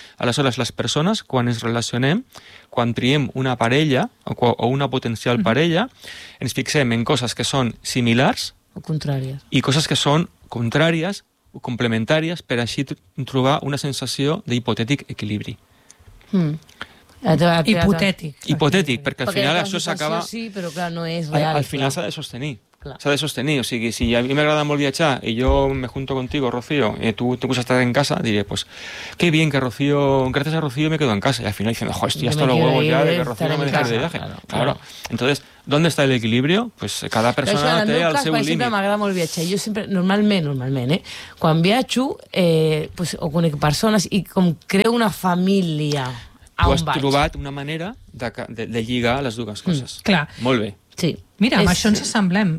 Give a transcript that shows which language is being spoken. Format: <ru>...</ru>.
<ca>Aleshores, les persones, quan ens relacionem, quan triem una parella o una potencial parella, ens fixem en coses que són similars o contràries, i coses que són contràries o complementàries, per així trobar una sensació d'hipotètic equilibri. Hipotètic, perquè al final això s'acaba... Sí, però clar, no és real. Al final s'ha de sostenir. S'ha de sostenir, o sigui, si a mi m'agrada molt viatjar i jo</ca> <es>me junto contigo, Rocío, i tu te gusta estar en casa, diré, pues qué bien que Rocío, gracias a Rocío me quedo en casa. Y al final diciendo, hostia, esto lo huevo ya de que Rocío no me deje de viaje. Claro. Entonces, ¿dónde está el equilibrio?</es> <ca>Pues cada persona té el seu límit. en el meu cas, sempre m'agrada molt viatjar. Jo sempre, normalment, quan viatjo, pues, o conec persones i com creo una família... Tu has trobat una manera de lligar les dues coses. Clar. Molt bé. Sí. Mira, amb això ens assemblem.</ca>